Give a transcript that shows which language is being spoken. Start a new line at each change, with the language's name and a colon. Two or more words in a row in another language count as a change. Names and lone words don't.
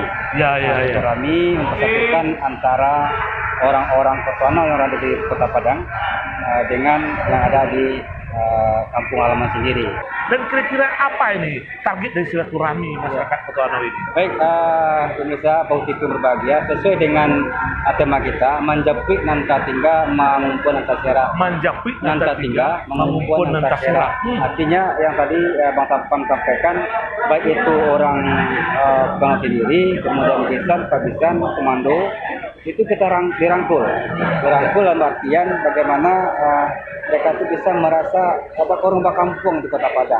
Indonesian: Silaturahmi mempersatukan antara orang-orang Koto Anau yang ada di Kota Padang dengan yang ada di kampung halaman sendiri. Dan kira-kira apa ini target dari silaturahmi masyarakat Koto Anau ini? Baik, pemirsa Power TV berbahagia, sesuai dengan tema kita,
Minangkabau: Manjapui Nanta Tingga Mangumpul Nanta Sera. Manjapui Nanta Tingga Mangumpul Nanta Sera.
Indonesian: Artinya yang tadi Bang Tampang sampaikan, baik itu orang Koto sendiri, kemudian Bisan, Pabisan, Komando, itu kita dirangkul dalam artian bagaimana mereka itu bisa merasa korban kampung di Kota Padang.